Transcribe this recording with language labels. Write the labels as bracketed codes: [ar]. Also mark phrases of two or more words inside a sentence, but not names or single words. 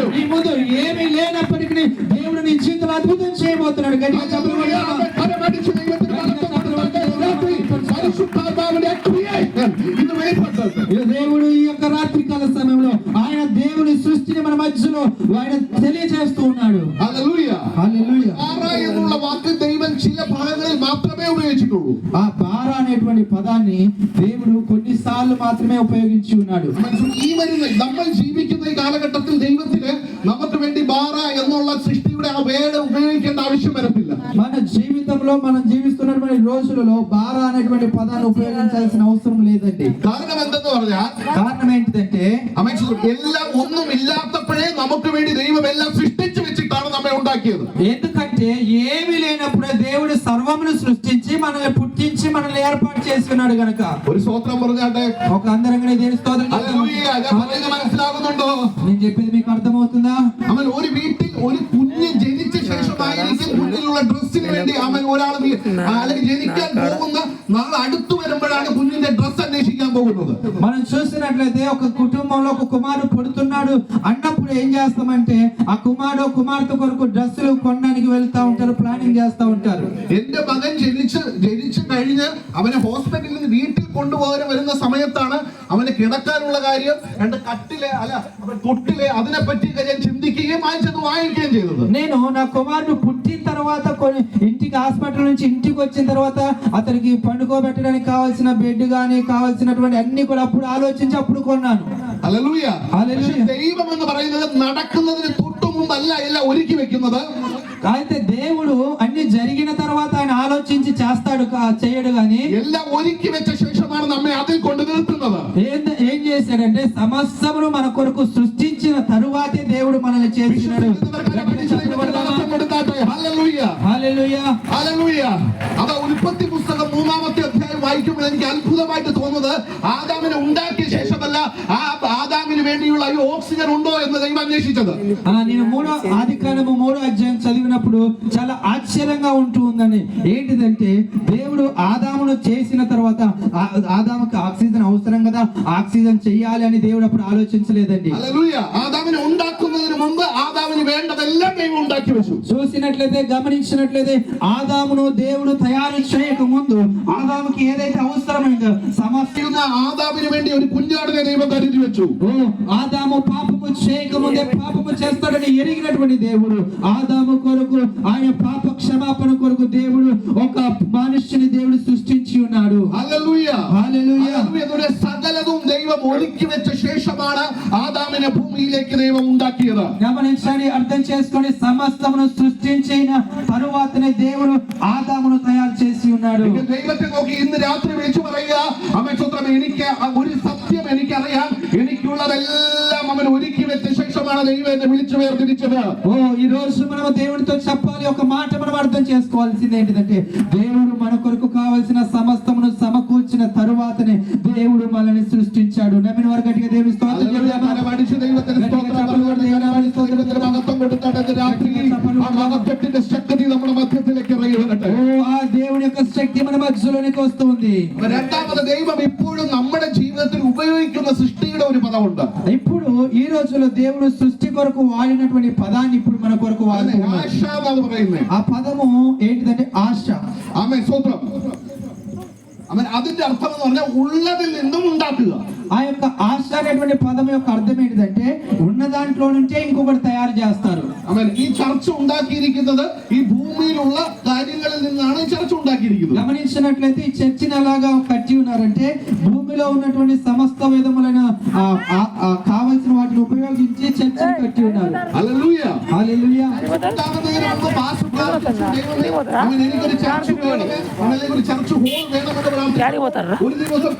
[te] నీ ముందు ఏమీ లేనప్పటికీ దేవుడు నీ జీవితంలో అద్భుతం చేయబోతున్నాడు. గట్టిగా చెప్పగలరు. [ml] കരമടിച്ച് ദൈവത്തിന് മഹത്വം കൊടുക്കട്ടെ. രാത്രി പരിശുദ്ധാത്മാവിന്റെ ക്രിയേഷൻ ഇന്ന് വെളിപ്പെട്ടത്. [te] దేవుడు ఈ యొక్క రాత్రి కాల సమయంలో ఆయన దేవుని సృష్టిని మన మధ్యలో ఆయన తెలియజేస్తూ ఉన్నాడు. [ml] ഹല്ലേലൂയ. [te] హల్లెలూయా. [ml] ബാറ എന്നുള്ള വാക്ക് ദൈവം ചില ഭാഗങ്ങളിൽ മാത്രമേ ഉപയോഗിച്ചിട്ടുള്ളൂ. [te] ఆ బారా అనేటువంటి పదాన్ని దేవుడు కొన్నిసార్లు మాత్రమే ఉపయోగించి ఉన్నాడు. [ml] ഈ വരുന്ന നമ്മൾ ജീവിക്കുന്ന ഈ കാലഘട്ടത്തിൽ ദൈവത്തിന് നമുക്ക് വേണ്ടി ബാറ എന്നുള്ള സൃഷ്ടിയുടെ ആ വേർഡ് ഉപയോഗിക്കേണ്ട ആവശ്യം വരത്തില്ല. [te] మన జీవితంలో మనం జీవిస్తున్నటువంటి రోజులలో బారా అనేటువంటి పదాన్ని ఉపయోగించాల్సిన అవసరం లేదండి. [ml] കാരണം എന്തെന്ന് പറഞ്ഞാൽ [te] కారణం ఏంటిదంటే [ml] എല്ലാം ഒന്നും ഇല്ലാത്തപ്പോഴേ നമുക്ക് വേണ്ടി ദൈവം എല്ലാം സൃഷ്ടിച്ചു വെച്ചിട്ടാണ് നമ്മെ ഉണ്ടാക്കിയത്. [te] ఎందుకంటే ఏమీ లేనప్పుడే దేవుడు సర్వమును సృష్టించి మనల్ని పుట్టించి మనల్ని ఏర్పాటు చేసి ఉన్నాడు గనక [ml] ഒരു സ്തോത്രം പറഞ്ഞാട്ടെ. [te] ఒక అందరంగా దేవుని స్తోత్రం చేద్దాం. [ml] ഹല്ലേലൂയ. ഞാൻ പറയുന്നത് മനസ്സിലാകുന്നുണ്ടോ? [te] నేను చెప్పేది మీకు అర్థమవుతుందా? [ml] അവൻ ഒരു വീട്ടിൽ ഒരു കുഞ്ഞ് ജനിച്ച ശേഷമായിരിക്കും കുഞ്ഞിനുള്ള ഡ്രസ്സിന് വേണ്ടി അവൻ ഒരാൾ അല്ലെങ്കിൽ ജനിക്കാൻ പോകുന്ന നാളെ അടുത്തു വരുമ്പോഴാണ് കുഞ്ഞിന്റെ ഡ്രസ്സ് അന്വേഷിക്കാൻ പോകുന്നത്. [te] మనం చూసినట్లయితే ఒక కుటుంబంలో ఒక కుమారుడు పుడుతున్నాడు అన్నప్పుడు ఏం చేస్తామంటే ఆ కుమార్తె కొరకు డ్రెస్సులు కొనడానికి వెళ్తా ఉంటారు, ప్లానింగ్ చేస్తా ఉంటారు. [ml] എന്റെ മകൻ ജനിച്ചു കഴിഞ്ഞ് അവനെ ഹോസ്പിറ്റലിൽ നിന്ന് വീട്ടിൽ കൊണ്ടുപോകാൻ വരുന്ന സമയത്താണ് അവന് കിടക്കാനുള്ള കാര്യം, രണ്ട് കട്ടിലെ അല്ല തൊട്ടിലെ അതിനെപ്പറ്റി ഞാൻ ചിന്തിക്കുകയും വാങ്ങിക്കുകയും ചെയ്തത്. [te] నేను నా కుమారుడు పుట్టిన తర్వాత ఇంటికి హాస్పిటల్ నుంచి ఇంటికి వచ్చిన తర్వాత అతనికి పండుకోబెట్టడానికి కావాల్సిన బెడ్ గానీ కావాల్సినటువంటి అన్ని కూడా అప్పుడు ఆలోచించి అప్పుడు కొన్నాను. [ml] ഹല്ലേലൂയ. [te] హల్లెలూయా. [ml] ദൈവം എന്ന് പറയുന്നത് നടക്കുന്നതിന് തൊട്ടു മുമ്പല്ല എല്ലാം ഒരുക്കി വെക്കുന്നത്. [te] అయితే దేవుడు అన్ని జరిగిన తర్వాత ఆయన ఆలోచించి చేస్తాడు, చేయడు గాని [ml] എല്ലാം ഒരുക്കി വെച്ച ശേഷമാണ് നമ്മെ അതിൽ കൊണ്ട് നിർത്തുന്നത്. [te] ఏం చేశాడంటే సమస్తమును మన కొరకు సృష్టించిన తరువాతే దేవుడు మనల్ని చేసినాడు. [ml] അത് ഉൽപ്പത്തി പുസ്തകം 3-ാമത്തെ അധ്യായം വായിക്കുമ്പോൾ എനിക്ക് അത്ഭുതമായിട്ട് തോന്നുന്നത് ആദാമിനെ ഉണ്ടാക്കിയ ശേഷമല്ല, ആ ആദാമിന് വേണ്ടിയുള്ള ഈ ഓക്സിജൻ ഉണ്ടോ എന്ന് ദൈവം അന്വേഷിച്ചത്. [te] నేను ఆదికాండము 3వ అధ్యాయం చదివినప్పుడు చాలా ఆశ్చర్యంగా ఉంటుందని ఏంటిదంటే దేవుడు ఆదామును చేసిన తర్వాత ఆదాముకి ఆక్సిజన్ అవసరం కదా, ఆక్సిజన్ చెయ్యాలి అని దేవుడు అప్పుడు ఆలోచించలేదండి. హల్లెలూయా. [ml] ఆదాముని ഉണ്ടാക്കുന്നതിന് മുമ്പ് ആദാമിന് വേണ്ടതെല്ലാം ദൈവം ഉണ്ടാക്കി വെച്ചു. [te] చూసినట్లయితే గమనించినట్లయితే ఆదామును దేవుడు తయారు చేయక ముందు ఆదాముకి ఏదైతే అవసరమైందో సమస్త [ml] ఆదాముని വേണ്ടി ഒരു കുഞ്ഞാടിനെ ദൈവം കരുതി വെച്ചു. [te] ఆదాము పాపము చేయక ముందే పాపము చేస్తాడని ఎరిగినటువంటి దేవుడు ఆదాము కొరకు ఆయన పాప క్షమాపణ కొరకు దేవుడు ఒక మనుష్యుని దేవుడు సృష్టించి ఉన్నాడు. హల్లెలూయా. హల్లెలూయా. [ml] ഹല്ലേലൂയ. സകലതും ദൈവം ഒരുക്കി വെച്ച ശേഷമാണ് ആദാമിനെ ഭൂമിയിലേക്ക് ദൈവം ഉണ്ടാക്കിയത്. [te] గమనించండి, అర్థం చేసుకొని సమస్తమును సృష్టించిన తరువాతనే దేవుడు ఆదామును తయారు చేసి ఉన్నాడు. [ml] ദൈവത്തെ നോക്കി ഇന്ന് രാത്രി വിളിച്ചു പറയുക, അവൻ സ്വന്തം എനിക്ക് ഒരു സത്യം എനിക്കറിയാം, എനിക്കുള്ളതെല്ലാം അവൻ ഒരുക്കി വെച്ച ശേഷമാണ് ദൈവം എന്നെ വിളിച്ചു വേർതിരിച്ചത്. [te] ఈ రోజు మనం దేవునితో చెప్పాలి, ఒక మాట మనం అర్థం చేసుకోవాల్సింది ఏంటిదంటే దేవుడు మన కొరకు కావాల్సిన సమస్తమును సమకూర్చిన తరువాతనే దేవుడు మనల్ని సృష్టించాడు. నమ్మిన వారు గట్టిగా దేవుని స్తోత్రం చెప్దామా? [ml] ദൈവത്തിന് മഹത്വം കൊടുത്താൽ രാത്രി ആ മഹത്വത്തിന്റെ ശക്തി നമ്മുടെ മധ്യത്തിലേക്ക് ഇറങ്ങി വരട്ടെ. [te] ఆ దేవుని యొక్క శక్తి మన మధ్యలోనికి వస్తుంది. [ml] രണ്ടാമത് ദൈവം ഇപ്പോഴും നമ്മുടെ ജീവിതത്തിൽ ഉപയോഗിക്കുന്ന സൃഷ്ടിയുടെ ഒരു പദമുണ്ട്. [te] ఇప్పుడు ఈ రోజుల్లో దేవుడు సృష్టి కొరకు వాడినటువంటి పదాన్ని ఇప్పుడు మన కొరకు వాడుతున్నాడు. [ml] ആശ എന്നാണ് പറയുന്നത്. [te] ఆ పదము ఏంటిదంటే ఆశ. [ml] ആമേൻ. സ്തോത്രം. ആമേൻ. അതിന്റെ അർത്ഥം എന്ന് പറഞ്ഞാൽ ഉള്ളതിൽ നിന്നും ഉണ്ടാക്കുക. [te] ఆ యొక్క ఆశ అనేటువంటి పదం యొక్క అర్థం ఏంటిదంటే ఉన్న దాంట్లో నుంచే ఇంకొకటి తయారు చేస్తారు. [ml] ആമേൻ. ഈ ചർച്ച ഉണ്ടാക്കിയിരിക്കുന്നത് ഈ ഭൂമിയിലുള്ള കാര്യങ്ങളിൽ നിന്നാണ് ഈ ചർച്ച ഉണ്ടാക്കിയിരിക്കുന്നത്. [te] గమనించినట్లయితే ఈ చర్చిని ఎలాగా కట్టి ఉన్నారంటే భూమిలో ఉన్నటువంటి సమస్త విధములైన కావలసిన వాటిని ఉపయోగించి చర్చిని కట్టి ఉన్నారు. హల్లెలూయా. హల్లెలూయా. [ml] എനിക്കൊരു ചർച്ച് വേണമെന്ന്, ഒരു ചർച്ച് ഹോൾ വേണമെന്ന് പ്രാർത്ഥിച്ചു. ഒരു ദിവസം